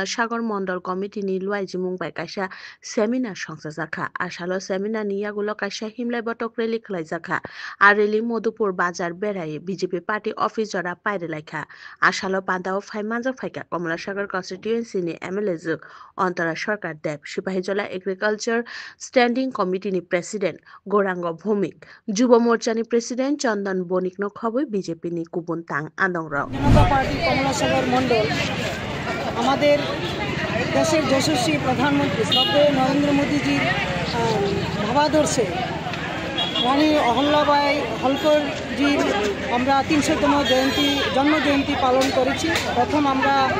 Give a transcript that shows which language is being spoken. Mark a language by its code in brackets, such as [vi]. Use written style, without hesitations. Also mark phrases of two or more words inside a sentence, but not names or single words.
[trp] Sagar Mondol Committee ni loizi mungbai kaisa seminar songsajaka asalo seminar ni yagulo kaisa himlai botok rally khlaijaka ar rally Modupur bazar berai BJP party office jora paire laikha asalo pandao phai manjak phaika Komla Sagar constituency ni MLA juk Antara Sarkar Deb Sipahijola Agriculture Standing Committee ni President Gorango Bhumik Jubo Morcha ni President Chandan Bonik no khoboi BJP ni Kubun Tang Andongrao [bn] জনতা পার্টি কমলা সাগর মণ্ডল আমাদের দেশের যশস্বী প্রধানমন্ত্রী শ্রদ্ধেয় নরেন্দ্র মোদীজির ভাবাদর্শে রানী অহল্যাবাই হোলকরজির আমরা ৩০০তম জন্ম জয়ন্তী পালন করেছি প্রথম আমরা